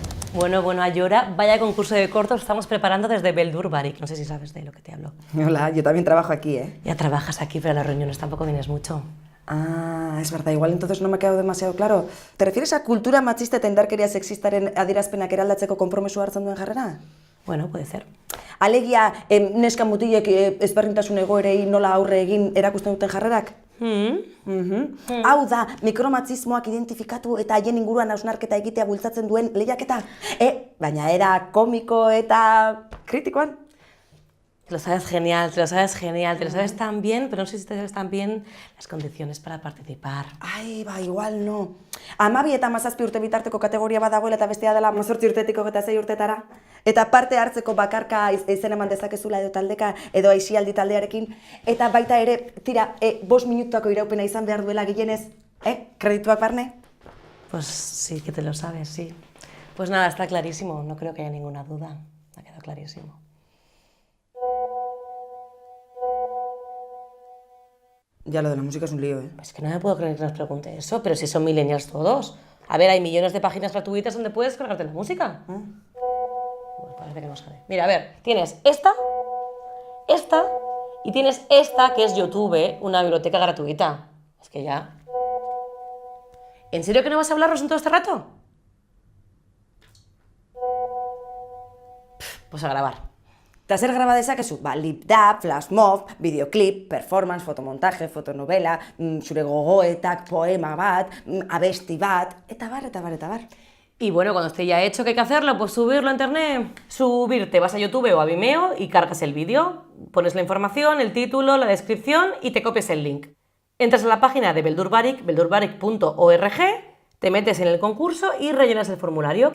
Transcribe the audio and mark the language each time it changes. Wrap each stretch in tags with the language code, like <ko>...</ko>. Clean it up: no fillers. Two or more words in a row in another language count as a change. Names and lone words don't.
<es>Bueno, Ayora, vaya concurso de cortos estamos preparando desde Beldur Barik. No sé si sabes de lo que te hablo. Hola, yo también trabajo aquí, ¿eh? Ya trabajas aquí, pero a las reuniones tampoco vienes mucho. Ah, es verdad, igual entonces no me ha quedado demasiado claro. ¿Te refieres a</es> <eu>kultura matxista eta indarkeria sexistaren adierazpenak eraldatzeko konpromisoa hartzen duen jarrera?</eu> <es>Bueno, puede ser.</es> <eu>Alegia, neska mutilek ezberdintasun egoerei nola aurre egin erakusten duten jarrerak? Hau da, mikromatxismoak identifikatu eta haien inguruan hausnarketa egitea bultzatzen duen lehiaketa. Baina era komiko eta kritikoan.</eu> <es>Te lo sabes genial, te lo sabes tan bien, pero no sé si te sabes tan bien las condiciones para participar.</es> <eu>Ai, ba, igual no. 12 eta 17 urte bitarteko kategoria bat dagoela eta bestea dela 18 urtetik 26 urtetara. Eta parte hartzeko bakarka izen eman dezakezula edo taldeka edo aisialdi taldearekin. Eta baita ere, tira, 5 minutako iraupena izan behar duela gehienez. Kredituak barne?</eu> <es>Pues sí que te lo sabes, sí. Pues nada, está clarísimo, no creo que haya ninguna duda. Ha quedado clarísimo. Ya, lo de la música es un lío, ¿eh? Es que no me puedo creer que nos pregunte eso, pero si son millennials todos. A ver, hay millones de páginas gratuitas donde puedes cargarte la música. Pues parece que no sabe. Mira, a ver, tienes esta, y tienes esta que es YouTube, una biblioteca gratuita. Es que ya... ¿En serio que no vas a hablarnos en todo este rato? Pues a grabar.</es> <eu>Eta zer graba dezakezu? Ba, lip-dub, flash-mob, videoclip, performance, fotomontaje, fotonovela, zure gogoetak, poema bat, abesti bat, eta bar.</eu> <es>Y bueno, cuando esté ya hecho, ¿qué hay que hacerlo? Pues subirlo a internet. Subirte, vas a YouTube o a Vimeo y cargas el vídeo, pones la información, el título, la descripción y te copias el link. Entras a la página de Beldur Barik, beldurbarik.org, te metes en el concurso y rellenas el formulario.</es>